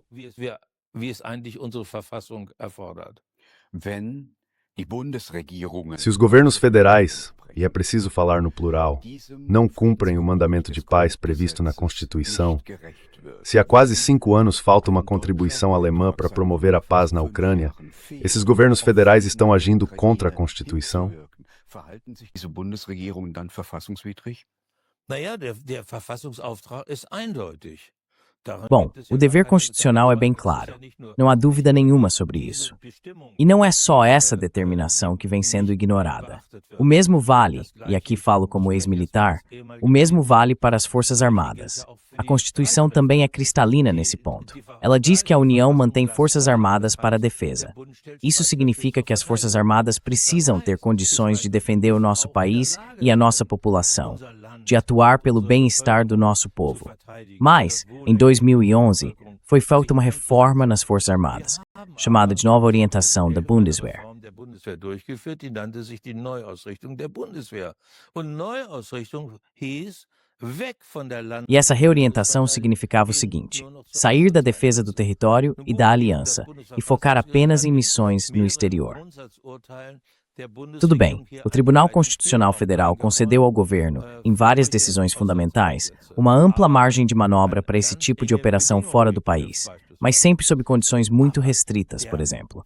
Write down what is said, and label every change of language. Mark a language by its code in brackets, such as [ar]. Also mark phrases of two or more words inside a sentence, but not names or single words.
[pt] Se os governos federais, e é preciso falar no plural, não cumprem o mandamento de paz previsto na Constituição, se há quase 5 anos falta uma contribuição alemã para promover a paz na Ucrânia, esses governos federais estão agindo contra a Constituição? [de] Naja, der Verfassungsauftrag ist eindeutig. [pt] Bom, o dever constitucional é bem claro. Não há dúvida nenhuma sobre isso. E não é só essa determinação que vem sendo ignorada. O mesmo vale, e aqui falo como ex-militar, o mesmo vale para as Forças Armadas. A Constituição também é cristalina nesse ponto. Ela diz que a União mantém Forças Armadas para a defesa. Isso significa que as Forças Armadas precisam ter condições de defender o nosso país e a nossa população, de atuar pelo bem-estar do nosso povo. Mas, em 2011, foi feita uma reforma nas Forças Armadas, chamada de Nova Orientação da Bundeswehr. [de] Durchgeführt, die nannte sich die Neuausrichtung der Bundeswehr. Und Neuausrichtung hieß, [pt] E essa reorientação significava o seguinte: sair da defesa do território e da aliança e focar apenas em missões no exterior. Tudo bem, o Tribunal Constitucional Federal concedeu ao governo, em várias decisões fundamentais, uma ampla margem de manobra para esse tipo de operação fora do país, mas sempre sob condições muito restritas, por exemplo.